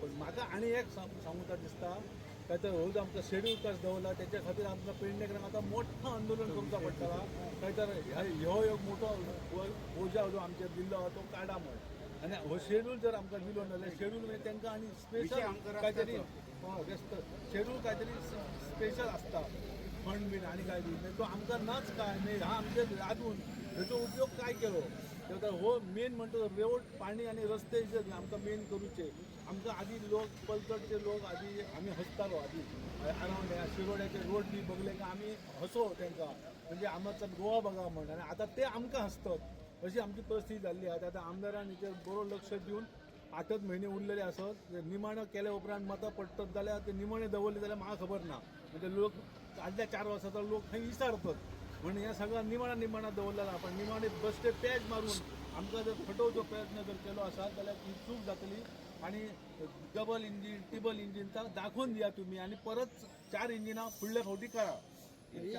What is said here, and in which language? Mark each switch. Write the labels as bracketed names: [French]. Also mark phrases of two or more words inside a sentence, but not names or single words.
[Konkani] पण म्हाका आणि एक सांगूचा दिसता काय तर हो आमचा [English] Schedule Caste [Konkani] दवरला त्याच्या खातीर आमचा पेडणेकरांक आता मोठं आंदोलन करचा पडटला. काय तर ह्यो एक मोठो बोजा जो आमचेर दिल्लो तो काडा म्हण आणि हो शेड्यूल जर आमकां दिलो नाल्यार शेड्यूल म्हणजे तांकां आणि स्पेशल काहीतरी शेड्यूल काहीतरी स्पेशल असता फंड बीन आणि काय बी तो आमकां नाच काय नाही हा आमचे आजून त्याचा उपयोग काय केलो तर हो मेन म्हणतो रोड पाणी आणि रस्ते जे आमकां मेन करूचे. आमकां आधी लोक पलतडचे लोक आधी आम्ही हसतालो आधी अरावंड ह्या शिरोड्याचे रोड बी बघले का आम्ही हसो तांकां म्हणजे आमचा गोवा बघा म्हण आणि आता ते आमकां हसतात अशी आमची परिस्थिती जाल्ली आहे. आता आमदारान हेचेर बरो लक्ष दिवन 8च म्हयने उरलेले आसत निमाणें केल्या उपरांत मतां पडटत जाल्यार ते निमाणें दवरले जाल्यार म्हाका खबर ना. म्हणजे लोक आदल्या 4 वर्साचो लोक खंय विचारतात म्हणून हे सगळं निमाणा दवरलेला. पण निमाणे बस्ते पेज मारून आमकां जर फटोवचो प्रयत्न जर केलो आसात जाल्यार ही चूक जातली आणि [English] double engine triple engine [Konkani] दाखवून दिया तुम्ही आणि परत 4 इंजिनां फुडल्या फावटी करा.